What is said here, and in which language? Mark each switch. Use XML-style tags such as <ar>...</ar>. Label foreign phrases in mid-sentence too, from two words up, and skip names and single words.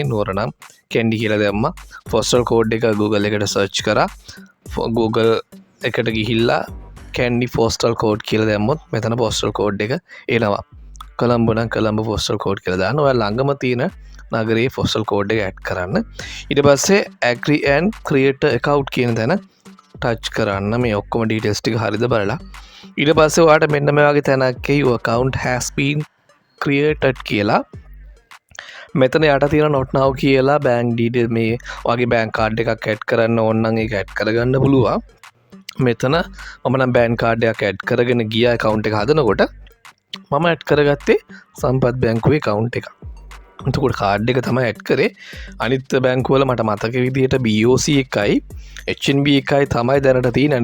<si>නුවර නම් කැන්ඩි කියලා දැම්මා.</si> <en>postal code</en> <si>එක Google එකට සර්ච් කරා. Google එකට ගිහිල්ලා</si> <en>Kandy postal code</en> <si>කියලා දැම්මොත් මෙතන</si> <en>postal code</en> <si>එක එනවා. කොළඹ නම් කොළඹ</si> <en>postal code</en> <si>කියලා දාන්න. ඔයා ළඟම තියෙන නගරේ</si> <en>postal code</en> <si>එක ඇඩ් කරන්න. ඊට පස්සේ</si> <en>agree and create account</en> <si>කියන තැන ටච් කරන්න. මේ ඔක්කොම ඩීටේල්ස් ටික හරියද බලලා. ඊට පස්සේ ඔයාට මෙන්න මේ වගේ තැනක් එයි</si> <en>your account has been created</en> <si>කියලා. මෙතන යට තියෙන</si> <en>not now</en> <si>කියලා</si> <en>bank detail</en> <si>මේ වගේ</si> <en>bank card</en> <si>එකක් ඇඩ් කරන්න ඕන නම් ඒක ඇඩ් කරගන්න පුළුවන්. මෙතන මම නම්</si> <en>bank card</en> <si>එකක් ඇඩ් කරගෙන ගියා account එක හදනකොට මම ඇඩ් කරගත්තේ සම්පත් බැංකුවේ account එක. එතකොට කාඩ් එක තමයි ඇඩ් කරේ. අනිත් බැංකුව වල මට මතක විදිහට BOC එකයි HNB එකයි තමයි දැනට තියෙන්නේ.</si>